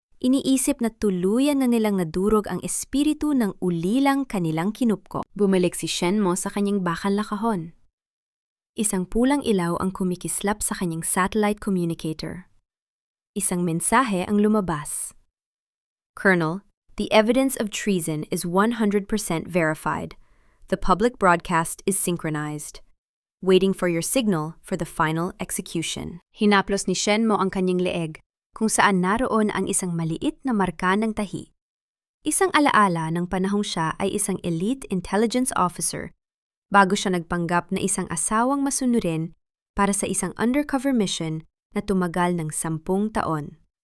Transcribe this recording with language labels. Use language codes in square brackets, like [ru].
[tl] Iniisip na tuluyan na nilang nadurog ang espiritu ng ulilang kanilang kinupko. Bumalik si Shenmo sa kanyang bakal na kahon. Isang pulang ilaw ang kumikislap sa kanyang satellite communicator. Isang mensahe ang lumabas. [en] Colonel, the evidence of treason is 100% verified. The public broadcast is synchronized. Waiting for your signal for the final execution. [tl] Hinaplos ni Shenmo ang kanyang leeg, kung saan naroon ang isang maliit na marka ng tahi. Isang alaala ng panahong siya ay isang elite intelligence officer, bago siya nagpanggap na isang asawang masunurin para sa isang undercover mission na tumagal ng 10 taon.